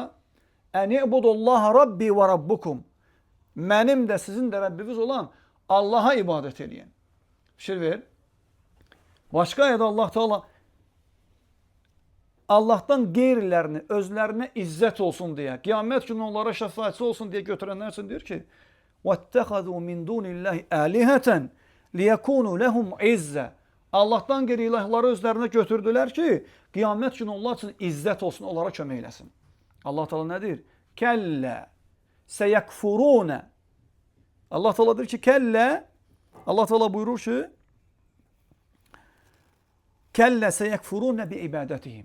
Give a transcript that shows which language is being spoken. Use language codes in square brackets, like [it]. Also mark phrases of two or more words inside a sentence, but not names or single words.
[ar] أن اعبدوا الله ربي وربكم. [az] Mənim də sizin də Rəbbiniz olan Allaha ibadət edin. Fikir ver. Başqa ayədə Allah Teala Allahdan qeyrilərini özlərinə izzət olsun deyə, qiyamət günü onlara şəfaətçi olsun deyə götürənlər üçün deyir ki, [ar] وَاتَّخَذُوا مِنْ دُونِ اللّٰهِ آلِهَةً لِيَكُونُوا لَهُمْ عِزَّةً. [az] Allahdan qeyri ilahları özlərinə götürdülər ki, qiyamət günü onlar üçün izzət olsun, onlara kömək eləsin. Allah Teala nə deyir? [ar] كلا سيكفرون. [az] Allah Teala deyir ki, kəllə, Allah Teala buyurur ki, [ar] كلا سيكفرون بعبادتهم.